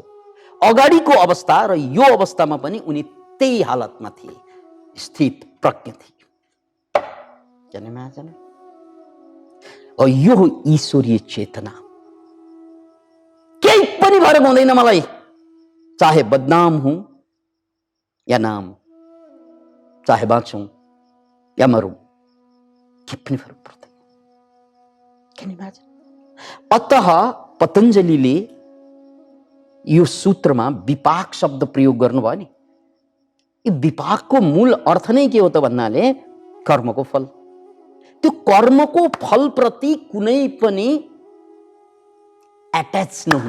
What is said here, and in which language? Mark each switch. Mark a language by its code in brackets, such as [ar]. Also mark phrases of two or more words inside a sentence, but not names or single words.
[ne] अगाडिको अवस्था र यो अवस्थामा पनि उनी त्यही हालतमा थिए, स्थित प्रज्ञ थिए। [en] can you imagine? [ne] और यो हो ईश्वरीय चेतना। केही पनि फरक हुँदैन मलाई, [hi] चाहे बदनाम हूं या नाम, चाहे बाँचूं या मरूं, [ne] के पनि फरक पर्दैन। [en] can you imagine? [ne] अतः पतञ्जलिले यो सूत्रमा विपाक शब्द प्रयोग गर्नुभयो नि। यो विपाकको मूल अर्थ नै के हो त भन्नाले कर्मको फल। त्यो कर्मको फल प्रति कुनै पनि एट्याच नहुनु।